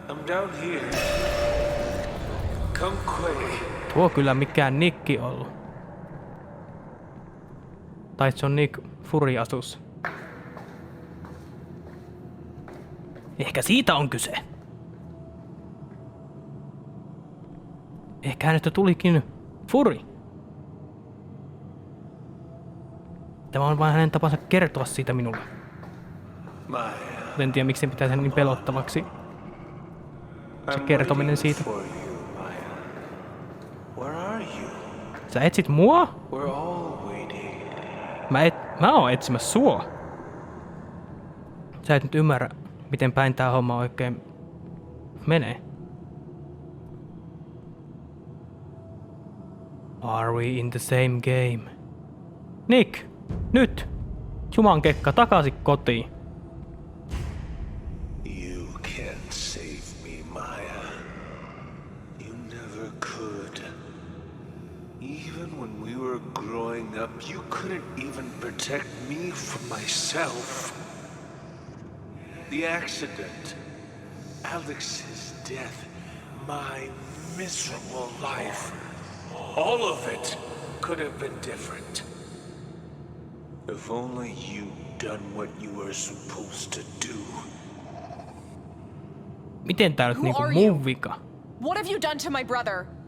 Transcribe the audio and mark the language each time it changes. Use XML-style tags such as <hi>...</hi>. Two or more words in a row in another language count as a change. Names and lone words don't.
<en>down here. Come quick.</en> <fi>Tuo kyllä mikään Nickki ollut. Tai se on Nick Fury-asussa. Ehkä siitä on kyse. Ehkä hänestä tulikin Fury. Tämä on vain hänen tapansa kertoa siitä minulle. Maya. En tiedä, miksi sen pitää sen niin pelottavaksi. Se kertominen siitä.</fi> <en>Where are you?</en> <fi>Sä etsit mua?</fi> <en>We're all waiting.</en> <fi>Mä oon etsimässä sua. Sä et nyt ymmärrä, miten päin tää homma oikein menee.</fi> <en>Are we in the same game?</en> <fi>Nick, nyt! Jumankekka, takaisin kotiin.</fi> <en>You can't save me, Maya. You never could. Even when we were growing up, you couldn't even protect me from myself. The accident, Alex's death, my miserable life, all of it could have been different. If only you'd done what you were supposed to do.</en> <fi>Miten tää nyt</fi> <en>Who</en> <fi>niinku</fi> <en>are</en> <fi>mun</fi> <en>you?</en> <fi>vika?</fi> <en>What have you done to my brother?</en>